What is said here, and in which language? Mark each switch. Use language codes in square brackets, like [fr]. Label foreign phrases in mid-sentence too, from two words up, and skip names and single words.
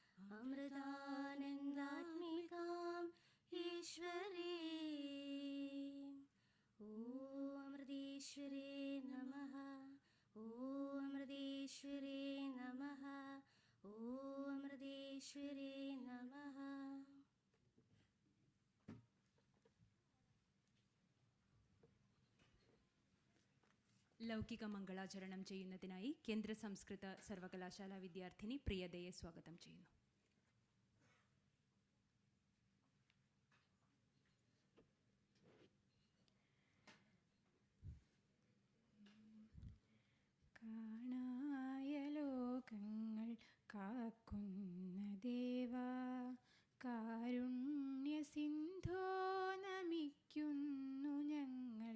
[sa] अमृतानन्दात्मिकाम् ईश्वरीम् ॐ अमृतेश्वरे नमः ॐ अमृतेश्वरे नमः ॐ अमृतेश्वरे नमः. [ml] ലൗകിക മംഗളാചരണം ചെയ്യുന്നതിനായി കേന്ദ്ര സംസ്കൃത സർവകലാശാല വിദ്യാർത്ഥിനി പ്രിയതയെ സ്വാഗതം ചെയ്യുന്നു. കാണായ ലോകങ്ങൾ കാക്കുന്ന ദേവാ, കാരുണ്യ സിന്ധോ നമിക്കുന്നു ഞങ്ങൾ.